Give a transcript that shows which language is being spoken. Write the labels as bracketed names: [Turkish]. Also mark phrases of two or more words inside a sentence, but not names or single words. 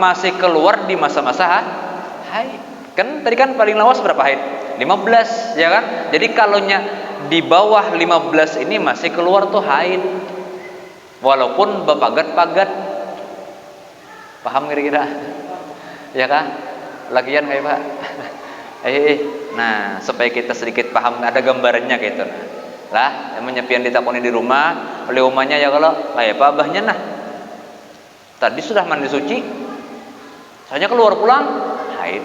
[Banjar] Masih keluar di masa-masa haid. Kan tadi kan paling lawas berapa haid? 15, ya kan? Jadi kalaunya di bawah 15 ini masih keluar tuh haid. Walaupun bepagat-pagat. Paham kira-kira? Ya kan? Lagian kayak Pak. [Indonesian] Nah, supaya kita sedikit paham, ada gambarannya gitu. [Banjar] Lah, yang menyepian ditakoni di rumah, oleh umahnya ya kalau kayak apa abahnya nah. [Indonesian] Tadi sudah mandi suci, soalnya keluar pulang haid.